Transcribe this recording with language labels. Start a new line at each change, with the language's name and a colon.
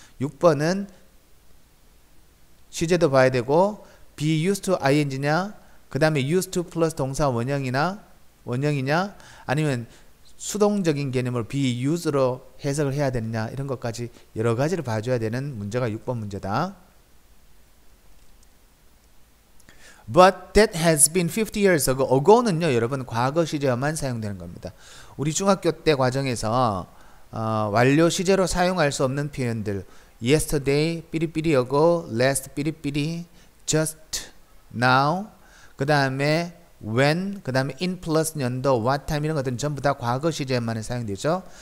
Korean: 6번은 시제도 봐야 되고 be used to ing냐 그 다음에 used to 플러스 동사 원형이냐 아니면 수동적인 개념을 be use로 해석을 해야 되느냐 이런 것까지 여러 가지를 봐줘야 되는 문제가 6번 문제다.
English: But that has been 50 years ago.
Korean: ago는요 여러분 과거 시제어만 사용되는 겁니다. 우리 중학교 때 과정에서 완료 시제로 사용할 수 없는 표현들 yesterday, 삐리삐리 ago, last 삐리삐리, just now 그 다음에 when, 그 다음에 in 플러스 연도, what time 이런 것들은 전부 다 과거 시제에만 사용되죠.